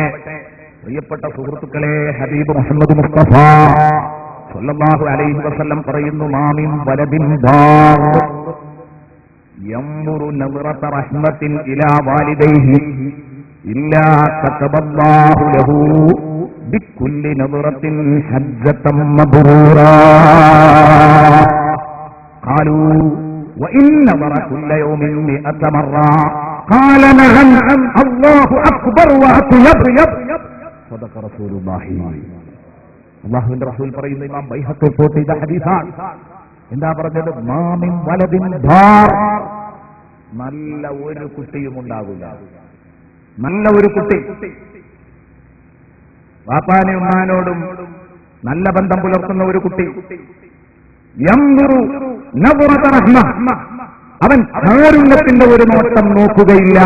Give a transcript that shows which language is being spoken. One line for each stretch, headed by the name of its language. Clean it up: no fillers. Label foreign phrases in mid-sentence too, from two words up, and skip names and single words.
Malayalam: പ്രിയപ്പെട്ട സുഹൃത്തുക്കളെ, ഹബീബ് മുഹമ്മദ് മുസ്തഫ
Arabic: صلى الله عليه وسلم
Malayalam: പറയുന്നു,
Arabic: ما من ولد بار ينظر نظرة رحمة إلى والديه إلا كتب الله له بكل نظرة حجة مبرورة. ഖാലൂ وإن نظر كل يوم 100 مرة قال نعم الله أكبر وأطيب. صدق رسول الله.
Malayalam: അല്ലാഹുവിന്റെ റസൂൽ പറയുന്ന ഇമാം ബൈഹഖി റിപ്പോർട്ട് ചെയ്ത ഹദീസാണ്. എന്താ പറഞ്ഞത്?
Arabic: ما من ولد بار,
Malayalam: നല്ല ഒരു കുട്ടിയും ഉണ്ടാകില്ല. നല്ല ഒരു കുട്ടി വാപ്പാനും ഉമ്മാനോടും നല്ല ബന്ധം പുലർത്തുന്ന ഒരു കുട്ടി,
Arabic: ينظر نظرة رحمة,
Malayalam: അവൻ കാരുണ്യത്തിന്റെ ഒരു നോട്ടം നോക്കുകയില്ല.